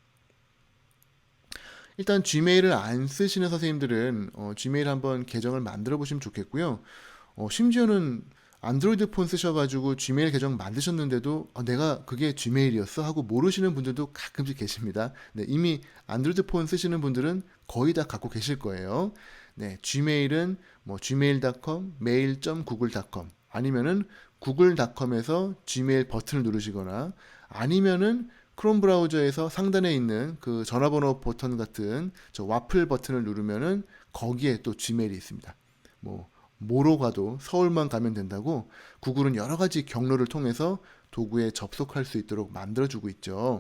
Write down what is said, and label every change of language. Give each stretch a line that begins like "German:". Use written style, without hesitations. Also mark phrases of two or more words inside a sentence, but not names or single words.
Korean: 일단 Gmail을 안 쓰시는 선생님들은 Gmail 한번 계정을 만들어 보시면 좋겠고요. 심지어는 안드로이드 폰 쓰셔가지고 Gmail 계정 만드셨는데도 내가 그게 Gmail이었어 하고 모르시는 분들도 가끔씩 계십니다. 네, 이미 안드로이드 폰 쓰시는 분들은 거의 다 갖고 계실 거예요. 네, Gmail은 뭐 gmail.com, mail.google.com 아니면은 google.com에서 Gmail 버튼을 누르시거나 아니면은 크롬 브라우저에서 상단에 있는 그 전화번호 버튼 같은 저 와플 버튼을 누르면은 거기에 또 Gmail이 있습니다. 뭐로 가도 서울만 가면 된다고 구글은 여러 가지 경로를 통해서 도구에 접속할 수 있도록 만들어주고 있죠.